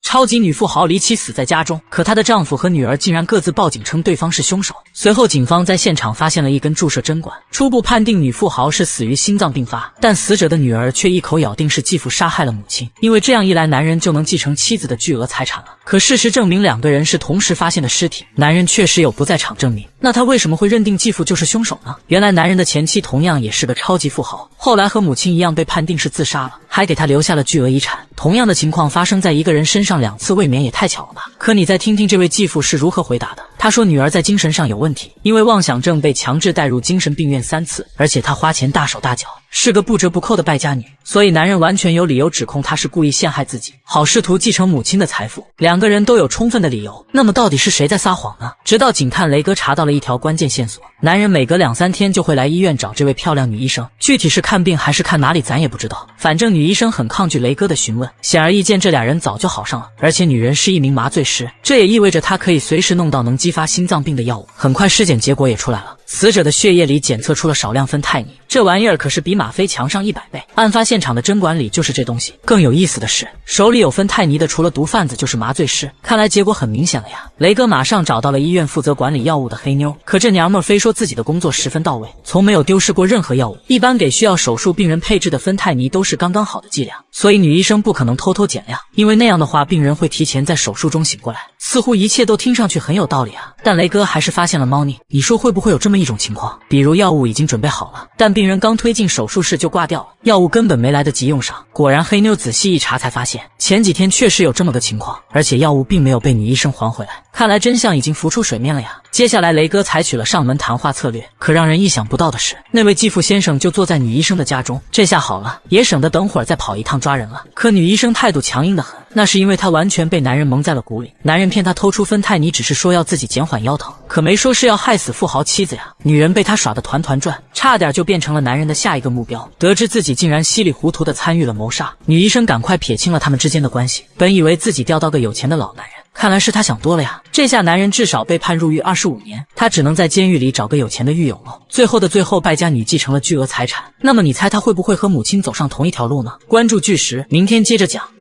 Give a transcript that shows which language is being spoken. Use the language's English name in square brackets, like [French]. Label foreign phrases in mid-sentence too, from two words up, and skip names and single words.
[Chinese] 超級女富豪離奇死在家中，可她的丈夫和女兒竟然各自報警称对方是凶手。隨後警方在现场发現了一根注射針管，初步判定女富豪是死于心脏病发，但死者的女兒却一口咬定是继父杀害了母親，因为这樣一来男人就能继承妻子的巨額財產了。可事實證明兩個人是同時發現的屍體，男人確實有不在場證明，那他為什麼會認定繼父就是凶手呢？原來男人的前妻同樣也是個超級富豪，後來和母親一樣被判定是自殺了，還給他留下了巨額遺產。同樣的情況發生在一個人身上2次，未免也太巧了吧。可你再聽聽這位繼父是如何回答的。他說女兒在精神上有問題，因為妄想症被強制帶入精神病院3次，而且他花錢大手大腳，是個不折不扣的敗家女，所以男人完全有理由指控她是故意陷害自己，好試圖繼承母親的財富。兩個人都有充分的理由，那麼到底是誰在撒謊呢？直到警探雷哥查到了一條關鍵線索，男人每隔2-3天就會來醫院找這位漂亮女醫生，具體是看病還是看哪裡咱也不知道，反正女醫生很抗拒雷哥的詢問，顯而易見這倆人早就好上了，而且女人是一名麻醉師，這也意味着她可以隨時弄到能激發心臟病的藥物。很快屍檢結果也出來了，死者的血液裡檢測出了少量芬太尼，這玩意兒可是比嗎啡強上100倍，案發現場的針管裡就是這東西。更有意思的是，手裡有芬太尼的除了毒販子就是麻醉師，看來結果很明顯了呀。雷哥馬上找到了醫院負責管理藥物的黑妞，可這娘們非說自己的工作十分到位，從沒有丟失過任何藥物，一般給需要手術病人配置的芬太尼都是剛剛好的劑量，所以女醫生不可能偷偷減量，因為那樣的話病人會提前在手術中醒過來。似乎一切都聽上去很有道理啊，但雷哥還是發現了貓膩。你說會不會有這麼一種情況，比如藥物已經準備好了，但病人剛推進手術室就掛掉了，藥物根本沒來得及用上。果然黑妞仔細一查才發現，前幾天確實有這麼個情況，而且藥物並沒有被女醫生還回來，看來真相已經浮出水面了呀。接下來雷哥採取了上門談話策略，可讓人意想不到的是，那位繼父先生就坐在女醫生的家中，這下好了，也省得等會兒再跑一趟抓人了。可女醫生態度強硬得很，那是因為她完全被男人蒙在了鼓裡，男人騙她偷出芬太尼只是說要自己減緩腰疼，可沒說是要害死富豪妻子呀。女人被他耍得團團轉，差點就變成了男人的下一個目標。得知自己竟然稀里糊塗地參與了謀殺，女醫生趕快撇清了他們之間的關係，本以為自己釣到個有錢的老男人，看來是他想多了呀。這下男人至少被判入獄25年，他只能在監獄裡找個有錢的獄友了。最後的最後，敗家女繼承了巨額財產，那麼你猜他會不會和母親走上同一條路呢？關注巨石，明天接着講。